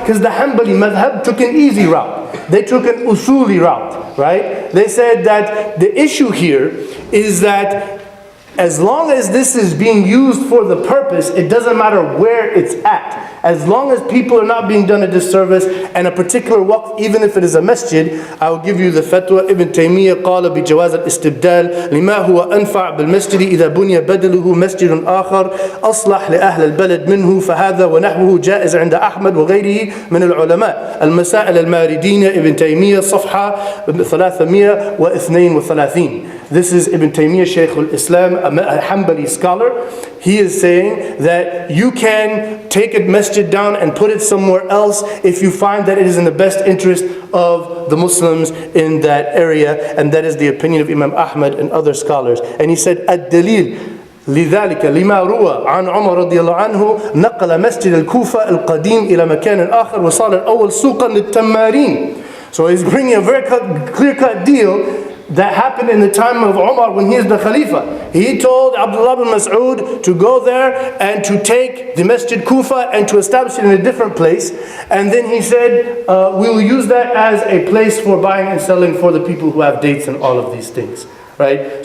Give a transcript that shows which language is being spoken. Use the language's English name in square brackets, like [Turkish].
[English] Because the Hanbali madhab took an easy route. They took an usuli route, right? They said that the issue here is that as long as this is being used for the purpose, it doesn't matter where it's at. As long as people are not being done a disservice, and a particular waqf, even if it is a masjid, I will give you the fatwa. [Arabic] Ibn Taymiyyah قال بجواز الاستبدال لما هو أنفع بالمسجد إذا بني بدله مسجد آخر أصلح لأهل البلد منه فهذا ونحوه جائز عند أحمد وغيره من العلماء. المسائل الماردين ابن تيمية صفحة 332. [English] This is Ibn Taymiyyah, Shaykh al-Islam, a Hanbali scholar. He is saying that you can take a masjid down and put it somewhere else if you find that it is in the best interest of the Muslims in that area, and that is the opinion of Imam Ahmad and other scholars. And he said, [Arabic] الدليل لذلك لما روى عن عمر رضي الله عنه نقل مسجد الكوفة القديم إلى مكان آخر وصار الأول سوقا للتمارين. [English] So he's bringing a very clear-cut deal that happened in the time of Umar when he is the Khalifa. He told Abdullah bin Mas'ud to go there and to take the Masjid Kufa and to establish it in a different place. And then he said, we will use that as a place for buying and selling for the people who have dates and all of these things. Right?